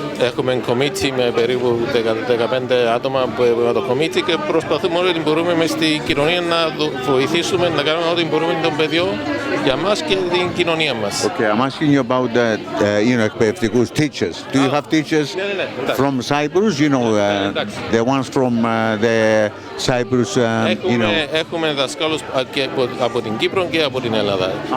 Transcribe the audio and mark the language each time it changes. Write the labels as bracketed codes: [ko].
[el] Έχουμε committee με περίπου 15 άτομα με το committee και προσπαθούμε ό,τι μπορούμε μες στην κοινωνία να βοηθήσουμε, να κάνουμε ό,τι μπορούμε των παιδιών για μας και την κοινωνία μας. [en] Okay, I'm asking you about [el] εκπαιδευτικούς [en] teachers. Do you have teachers from Cyprus? The ones from the Cyprus, [el] Έχουμε δασκάλους και από την Κύπρο και από την Ελλάδα.